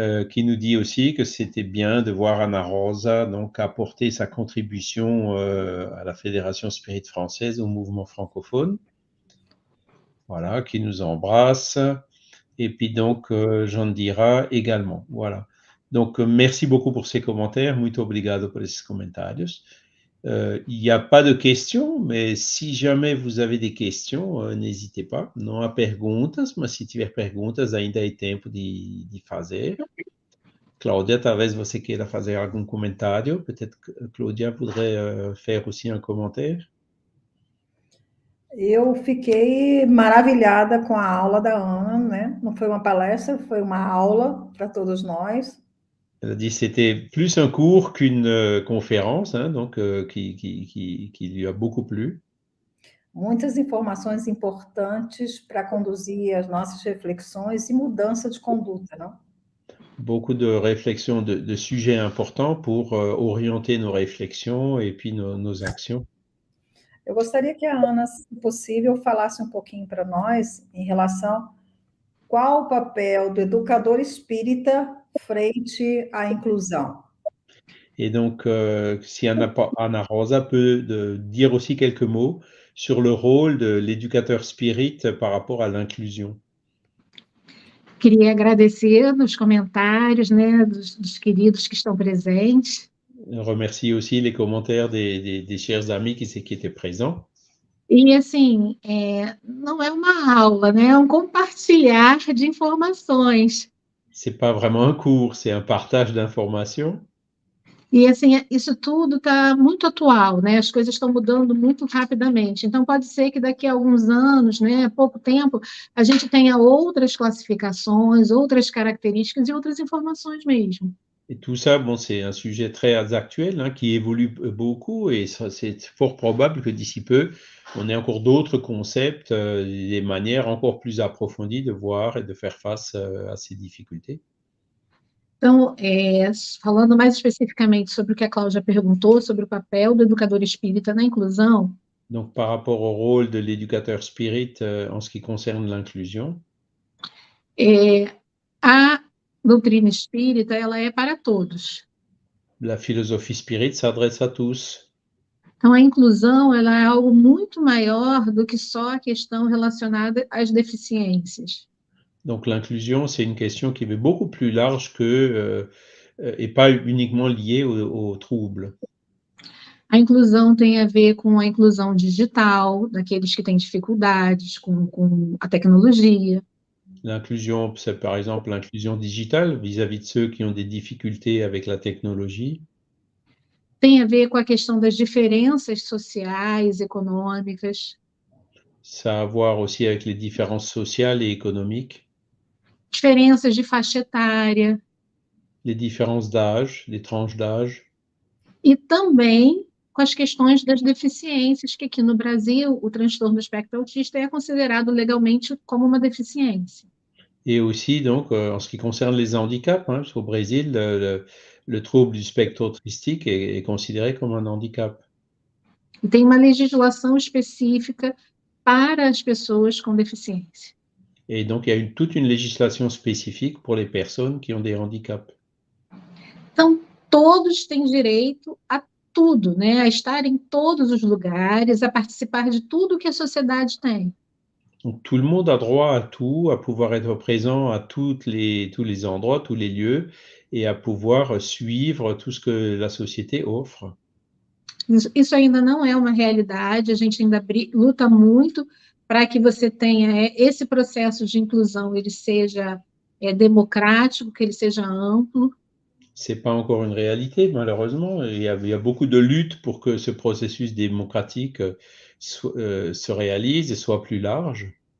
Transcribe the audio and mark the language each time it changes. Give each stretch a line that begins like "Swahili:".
French: Qui nous dit aussi que c'était bien de voir Ana Rosa donc apporter sa contribution à la Fédération Spirit française, au mouvement francophone. Voilà, qui nous embrasse. Et puis donc, Jandira également. Voilà. Donc, merci beaucoup pour ces commentaires.
Portuguese: Muito obrigado por esses comentários.
French: Il n'y a pas de questions, mais si jamais vous avez des questions, n'hésitez pas.
Portuguese: Não há perguntas, mas se tiver perguntas, ainda é tempo de fazer. Cláudia, talvez você queira fazer algum comentário.
French: Peut-être que Cláudia voudrait faire aussi un commentaire.
Portuguese: Eu fiquei maravilhada com a aula da Ana, né? Não foi uma palestra, foi uma aula para todos nós.
French: Elle a dit que c'était plus un cours qu'une conférence, hein, donc qui lui a beaucoup plu.
Portuguese: muitas informações importantes para conduzir as nossas reflexões e mudança de conduta, não?
French: Beaucoup de réflexions, de sujets importants pour orienter nos réflexions et puis nos actions.
Portuguese: Eu gostaria que a Ana, se possível, falasse um pouquinho para nós em relação qual o papel do educador espírita frente à inclusão.
French: Et donc, si Ana Rosa peut dire aussi quelques mots sur le rôle de l'éducateur spirit par rapport à l'inclusion.
Portuguese: Queria agradecer nos comentários, né, dos queridos que estão presentes.
French: Remercie aussi les commentaires des chers amis qui étaient présents.
Portuguese: E, assim, não é uma aula, né, é um compartilhar de informações.
French: C'est pas vraiment un cours, c'est un partage d'informations.
Portuguese: E, assim, isso tudo está muito atual, né? As coisas estão mudando muito rapidamente. Então, pode ser que daqui a alguns anos, né, pouco tempo, a gente tenha outras classificações, outras características e outras informações mesmo.
French: Et tout ça, bon, c'est un sujet très actuel, hein, qui évolue beaucoup, et c'est fort probable que d'ici peu, on ait encore d'autres concepts, des manières encore plus approfondies de voir et de faire face à ces difficultés.
Portuguese: Então, falando mais especificamente sobre o que a Cláudia perguntou, sobre o papel do educador espírita na inclusão.
French: Donc, par rapport au rôle de l'éducateur spirit en ce qui concerne l'inclusion.
Portuguese: A doutrina espírita, ela é para todos.
French: La philosophie spirit s'adresse à tous.
Portuguese: Então, a inclusão, ela é algo muito maior do que só a questão relacionada às deficiências.
French: Donc, l'inclusion, c'est une question qui est beaucoup plus large que, et pas uniquement liée aux troubles.
Portuguese: A inclusão tem a ver com a inclusão digital, daqueles que têm dificuldades com a tecnologia.
French: L'inclusion, c'est par exemple l'inclusion digitale vis-à-vis de ceux qui ont des difficultés avec la technologie.
Portuguese: Tem a ver com a questão das diferenças sociais, econômicas.
French: Ça a à voir aussi avec les différences sociales et économiques.
Portuguese: Diferenças de faixa etária.
French: Les différences d'âge, les tranches d'âge.
Portuguese: E também com as questões das deficiências, que aqui no Brasil o transtorno do espectro autista é considerado legalmente como uma deficiência.
French: Et aussi, donc, en ce qui concerne les handicaps, hein, au Brésil, le trouble du spectre autistique est considéré comme un handicap.
Portuguese: E tem uma legislação específica para as pessoas com deficiência.
French: Et donc, il y a toute une législation spécifique pour les personnes qui ont des handicaps.
Portuguese: Então, todos têm direito a tudo, né? A estar em todos os lugares, a participar de tudo que a sociedade tem.
French: Donc, tout le monde a droit à tout, à pouvoir être présent à tous les endroits, tous les lieux, et à pouvoir suivre tout ce que la société offre.
Portuguese: Isso ainda não é uma realidade, a gente ainda luta muito para que você tenha esse processo de inclusão, ele seja democrático, que ele seja amplo.
French: C'est pas encore une réalité, malheureusement. Il y a beaucoup de luttes pour que ce processus démocratique se réalise et soit plus large.